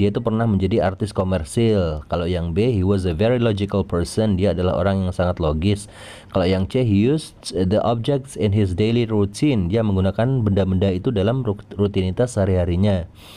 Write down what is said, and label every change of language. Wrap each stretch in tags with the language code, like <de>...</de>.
<id>Dia itu pernah menjadi artis komersil. Kalau yang B,</id> <en>he was a very logical person.</en> <id>Dia adalah orang yang sangat logis. Kalau yang C,</id> <en>he used the objects in his daily routine.</en> <id>Dia menggunakan benda-benda itu dalam rutinitas sehari-harinya.</id>